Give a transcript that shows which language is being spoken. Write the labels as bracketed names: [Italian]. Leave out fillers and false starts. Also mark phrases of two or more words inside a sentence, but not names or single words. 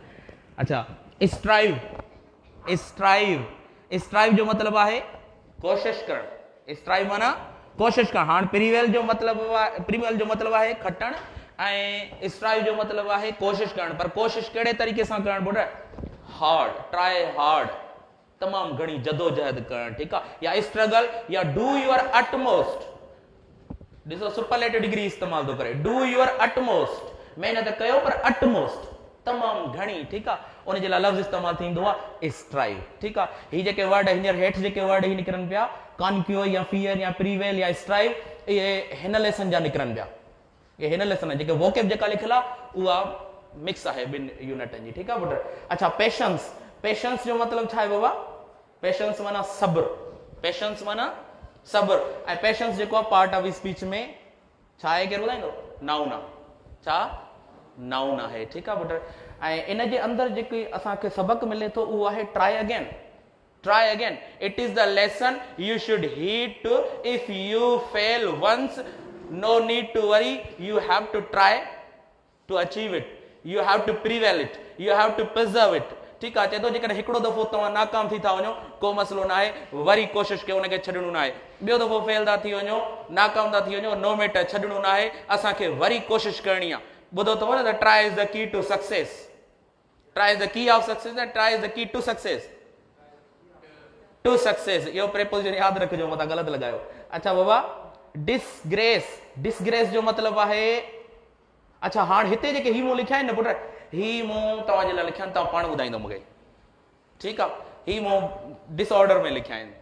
[Sindhi] अच्छा, स्ट्राइव, स्ट्राइव, स्ट्राइव जो मतिलबु आहे कोशिश करणु, स्ट्राइव माना कोशिश करणु। हाणे प्रीवेल जो मतिलबु आहे, प्रीवेल जो मतिलबु आहे खटणु, ऐं स्ट्राइव जो मतिलबु आहे कोशिश करणु, पर कोशिश कहिड़े तरीक़े सां करणु पुटु? हार्ड, [English] try hard, [Sindhi] तमामु घणी जदोजहद करणु, ठीकु आहे, या स्ट्रगल, या [English] do your utmost. [Sindhi] ॾिसो [English] superlative degree [Sindhi] इस्तेमालु थो करे, [English] do your utmost, [Sindhi] महिनत कयो पर अटमोस्ट, तमामु घणी, ठीकु आहे। उन जे लाइ लफ़्ज़ इस्तेमालु थींदो आहे स्ट्राइव, ठीकु आहे। ही जेके वर्ड हींअर हेठि जेके वर्ड ही निकिरनि पिया, कॉन्क्यूअर या फियर या प्रीवेल या स्ट्राइव, इहे हिन लेसन जा निकिरनि पिया, इहे हिन लेसन जेके वोकेब जेका लिखियलु आहे उहा मिक्स आहे ॿिनि यूनिटनि जी, ठीकु आहे पुटु। अच्छा, पेशेंस, पेशेंस जो मतिलबु छा आहे बाबा? पेशेंस माना सब्र, पेशेंस माना सब्र। ऐं पेशेंस जेको आहे [English] part of speech [Sindhi] में छा आहे, केरु ॿुधाईंदो? नाउन आहे, छा? नाउन आहे, ठीकु आहे पुटु। ऐं इन जे अंदरि जेकी असांखे सबक़ु मिले थो उहो आहे [English] try again, try again. It is the lesson you should heed to, if you fail once, no need to worry, you have to try to achieve it. You have to prevail it, you have to preserve it. [Sindhi] ठीकु आहे, चए थो जेकॾहिं हिकिड़ो दफ़ो तव्हां नाकाम थी था वञो को मसइलो न आहे, वरी कोशिशि कयो, उनखे छॾिणो न आहे। ॿियो दफ़ो फेल था थी वञो, नाकाम था थी वञो, [English] no matter, [Sindhi] छॾिणो न आहे, असांखे वरी कोशिशि करणी आहे। [English] ॿुधो अथव न त try is the key to success, try is the key of success and try is the key to success. to success [Sindhi] इहो प्रेपोजिशन यादि रखिजो, मथां ग़लति लॻायो। अच्छा बाबा, डिसग्रेस, डिसग्रेस जो मतिलबु आहे, अच्छा हाणे हिते जेके ही मूं लिखिया आहिनि न पुट, ही मूं तव्हांजे लाइ लिखिया आहिनि, तव्हां पाण ॿुधाईंदो मूंखे। ठीकु आहे, ही मूं डिसऑर्डर में लिखिया आहिनि।